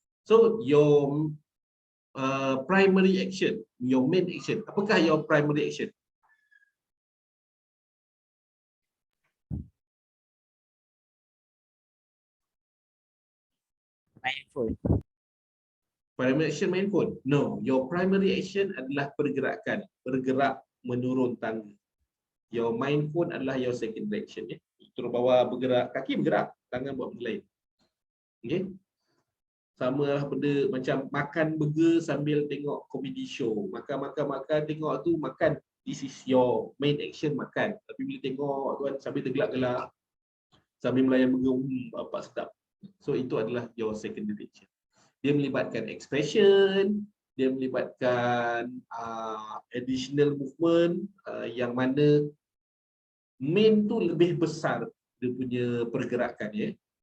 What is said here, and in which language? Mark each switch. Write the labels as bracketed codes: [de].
[en] So your primary action, your main action. [ms] Apakah [en] your primary action? [ms] Main phone. [en] Primary action main phone? No, your primary action [ms] adalah pergerakan, bergerak menurun tangga. [en] Your main phone [ms] adalah [en] your secondary action. [ms] Ya? Turun bawah bergerak, kaki bergerak, tangan buat benda lain. Okay? Sama lah benda macam makan burger sambil tengok comedy show. Makan, tengok tu makan. [en] This is your main action, [ms] makan. Tapi bila tengok tu kan sambil tergelak-gelak, sambil melayan burger, apa sedap. [en] So [ms] itu adalah [en] your secondary action. [ms] Dia melibatkan expression, dia melibatkan [en] additional movement [ms] yang mana main tu lebih besar dia punya pergerakan ya.